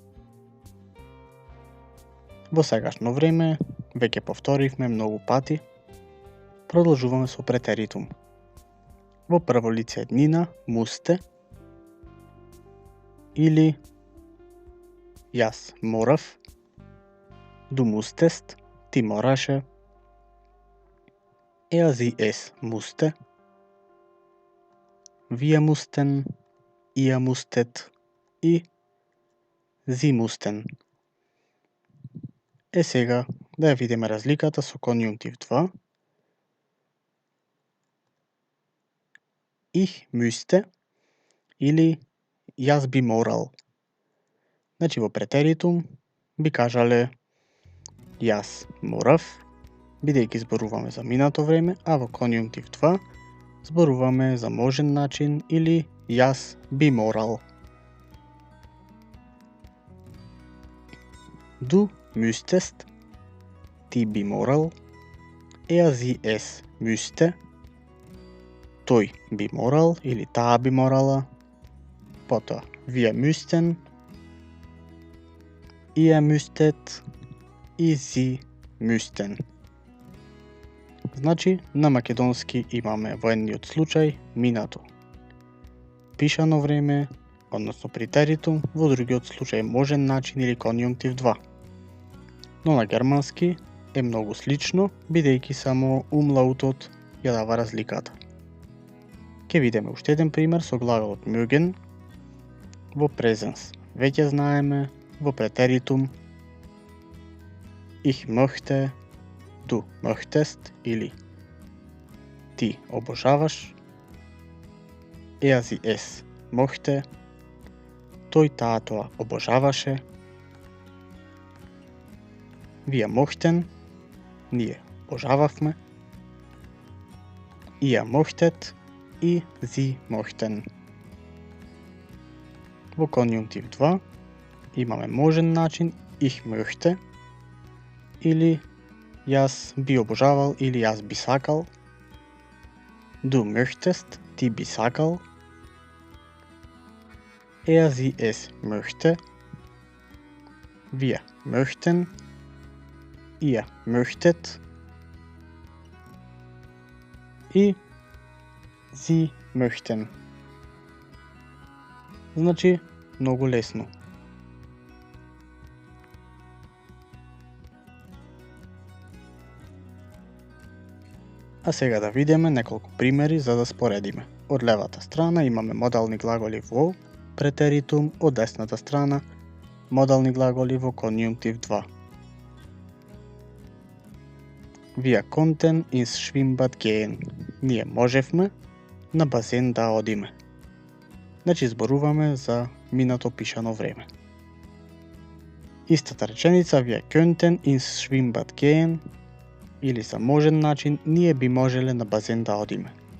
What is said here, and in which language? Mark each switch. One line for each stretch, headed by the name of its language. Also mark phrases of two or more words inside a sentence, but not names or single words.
Macedonian: Во сегашно време, веќе повторивме многу пати, продолжуваме со претеритум. Во прво лице еднина, musste, или јас морав,
German: du musstest,
Macedonian: ти мораше,
German: sie es musste, wir mussten, ihr musstet и sie mussten.
Macedonian: Сега да ја видиме разликата со конјунктив 2.
German: Ich müsste
Macedonian: или јас би морал. Значи во претеритум би кажале јас морав, бидејќи зборуваме за минато време, а во конјунктив 2 зборуваме за можен начин или јас би морал.
German: Du müsstest,
Macedonian: ти би морал,
German: sie es müsste,
Macedonian: тој би морал или таа би морала, потоа
German: wir müssten, ihr müsstet
Macedonian: и
German: sie müssten.
Macedonian: Значи, на македонски имаме во едниот случај минато пишано време, односно претеритум, во другиот случај можен начин или конјунктив 2. Но на германски е многу слично, бидејќи само умлаутот ја дава разликата. Ке видиме уште еден пример со глаголот mögen во презенс. Веќе знаеме во претеритум
German: ich möchte, Du möchtest
Macedonian: или ти обожаваш,
German: er sie es mochte,
Macedonian: той тоа обожаваше,
German: wir mochten,
Macedonian: ние обожававме,
German: ihr mochtet и sie mochten.
Macedonian: Во конјунктив 2 имаме можен начин
German: ich möchte
Macedonian: или јас би обожавал или јас би сакал.
German: Du möchtest,
Macedonian: ти би сакал.
German: Er sie es möchte. Wir möchten. Ihr möchtet. И sie möchten.
Macedonian: Значи, многу лесно. А сега да видиме неколку примери за да споредиме. Од левата страна имаме модални глаголи во претеритум, од десната страна модални глаголи во конјунктив 2.
German: Wir konnten ins Schwimmbad gehen.
Macedonian: Ние можевме на базен да одиме. Значи зборуваме за минато пишано време. Истата реченица
German: wir könnten ins Schwimmbad gehen
Macedonian: или за можен начин ние би можеле на базен да одиме.